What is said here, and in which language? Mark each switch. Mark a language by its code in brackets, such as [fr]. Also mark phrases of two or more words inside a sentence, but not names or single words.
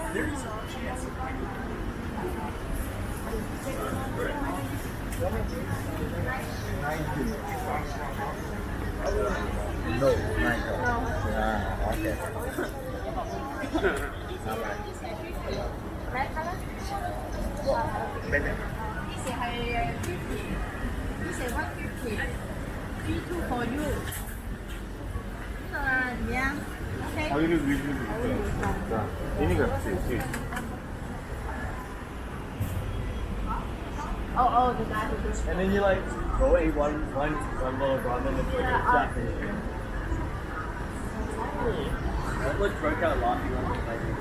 [en] No, okay. This係 50. This is 150. B2 for you. [zh] 怎麼樣？OK。 [id] 好，ini enggak sih. [en] Oh, the guy who does. And then you like go eat one bowl of ramen and put it back. That like broke out laughing on the